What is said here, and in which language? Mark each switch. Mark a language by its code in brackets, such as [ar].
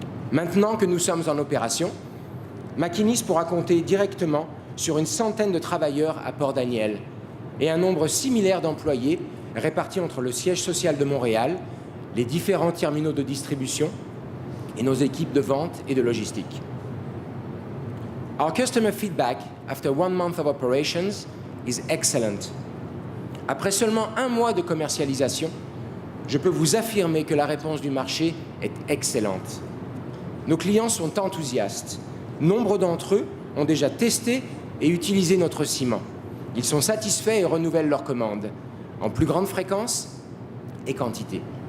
[fr] Maintenant que nous sommes en opération, McInnis pourra compter directement sur une centaine de travailleurs à Port-Daniel et un nombre similaire d'employés répartis entre le siège social de Montréal, les différents terminaux de distribution et nos équipes de vente et de logistique. [en] Our customer feedback after 1 month of operations is excellent. [fr] Après seulement 1 mois de commercialisation, je peux vous affirmer que la réponse du marché est excellente. Nos clients sont enthousiastes. Nombre d'entre eux ont déjà testé et utilisé notre ciment. Ils sont satisfaits et renouvellent leurs commandes, en plus grande fréquence et quantité.